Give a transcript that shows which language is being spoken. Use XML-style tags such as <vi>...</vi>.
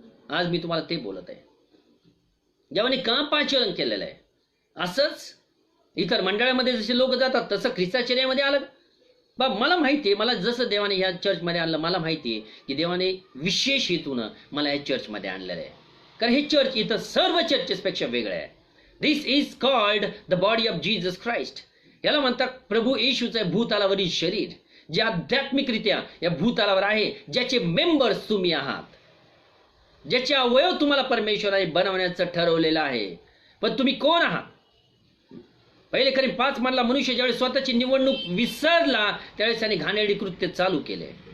<mr>आज मी तुम्हाला ते बोलत आहे. देवाने का पाचरण केलेलं आहे. असंच इतर मंडळामध्ये जसे लोक जातात तसं ख्रिस्ताचर्यामध्ये आलं. मला माहिती आहे, मला जसं देवाने ह्या चर्चमध्ये आणलं, मला माहिती आहे की देवाने विशेष हेतून मला या चर्चमध्ये आणलेलं आहे. कारण हे चर्च इथं सर्व चर्चेसपेक्षा वेगळं आहे.</mr> <en>This is called the body of Jesus Christ.</en> <mr>याला म्हणतात प्रभू येशूचं भूतालावरील शरीर, जे आध्यात्मिकरित्या या भूतालावर आहे, ज्याचे मेंबर्स तुम्ही आहात, ज्याचे अवयव तुम्हाला परमेश्वराने बनवण्याचं ठरवलेलं आहे. पण तुम्ही कोण आहात. पहिले करीन 5 म्हणला मनुष्य ज्यावेळेस स्वतःची निवडणूक विसरला त्यावेळेस त्याने घाणेरडी कृत्य चालू केले.</mr>